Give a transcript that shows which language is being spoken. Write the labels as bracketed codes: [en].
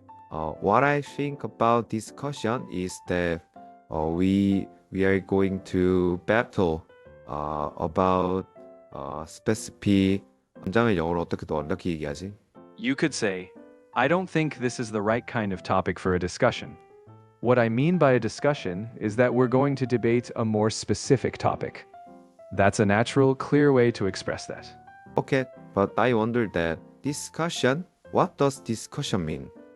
[en] What I think about discussion is that we are going to battle about specific. [ko] 문장을 영어로 어떻게 더 완벽히 얘기하지? [en] You could say, I don't think this is the right kind of topic for a discussion. What I mean by a discussion is that we're going to debate a more specific topic. That's a natural, clear way to express that. Okay, but I wonder that discussion, what does discussion mean?